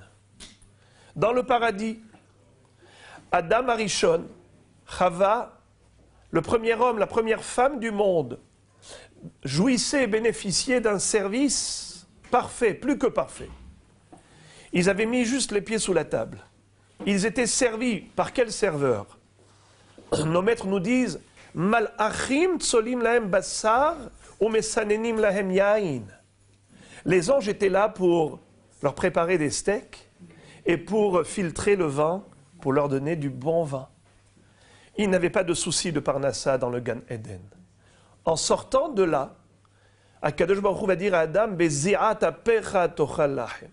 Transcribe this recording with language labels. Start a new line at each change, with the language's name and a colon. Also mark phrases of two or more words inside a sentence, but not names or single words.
French: Dans le paradis, Adam Arishon, Chava, le premier homme, la première femme du monde, jouissaient et bénéficiaient d'un service parfait, plus que parfait. Ils avaient mis juste les pieds sous la table. Ils étaient servis par quel serveur? Nos maîtres nous disent
Hebrew: מלאכים צולים להם בשר ומסננים להם יין.
French: Les anges étaient là pour leur préparer des steaks et pour filtrer le vin, pour leur donner du bon vin. Ils n'avaient pas de souci de Parnassa dans le Gan Eden. En sortant de là,
Hebrew: הקדוש ברוך הוא
French: va dire à Adam,
Hebrew: בזעת אפיך תאכל לחם.